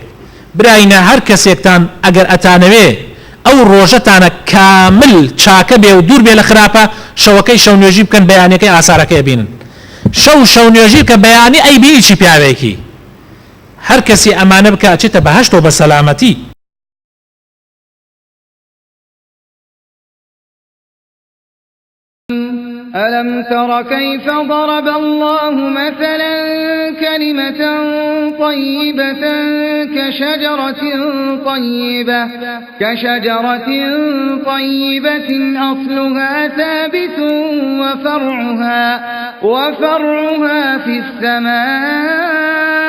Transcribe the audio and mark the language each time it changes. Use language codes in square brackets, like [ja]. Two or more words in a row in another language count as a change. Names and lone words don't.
[ckb] براینە هەر کەسێکتان ئەگەر ئەتانەوێ ئەو ڕۆژەتانە کامل چاکە بێ و دوور بێ لە خراپە، شەوەکەی شەو نوێژی بکەن، بەیانەکەی ئاسارەکەی بینن. شەو نوێژی کە بەیانی ئەی بینی چی پیاوێکی، هەر کەسی ئەمانە بکە ئەچێتە بەهەشتەوە بە سەلامەتی. [ar] ألم تر كيف ضرب الله مثلا كلمة طيبة كشجرة طيبة أصلها ثابت وفرعها في السماء